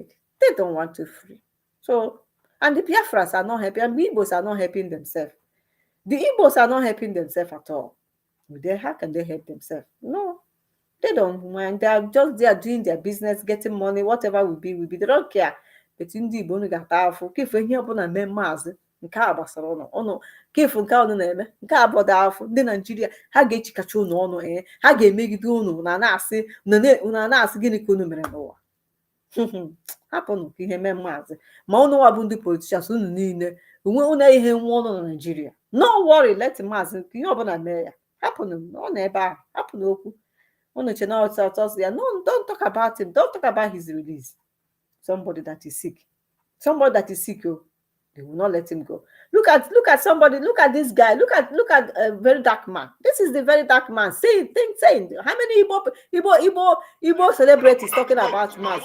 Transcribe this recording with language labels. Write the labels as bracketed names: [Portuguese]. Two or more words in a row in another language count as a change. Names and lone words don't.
[English] They don't want to free. So, and the Biafras are not happy, and the Igbos are not helping themselves. The Igbos are not helping themselves at all. How can they help themselves? No, they don't mind. They are just there doing their business, getting money, whatever will be, will be. They don't care. [Igbo] But ndị Igbo unu ga-ata afụ ka ife ihe ọbụla mee maazị nke a gbasara ụnụ ka ifu nke unu na-eme nke a bọda afụ ndị Naijiria ha ga-echikacha unu ọnụ ha ga-emegide unu na na-asị gịnị ka unu mere n'ụwa. Hapụnụ ka ihe mee maazị ma unu nwa bụ ndị politishans unu niile onwe unu ihe nwa ọnụ na Naijiria. [English] No worry, let [Igbo] maazị ihe ọbụla mee ya. Hapụnụ ọ na ebe ahụ. Hapụnụ okwu unu che na ọtọ ya. [English] No, don't talk about him. Don't talk about his release. Somebody that is sick, oh, they will not let him go. Look at somebody. Look at this guy. Look at a very dark man. This is the very dark man. Saying how many Igbo celebrities talking about Maz?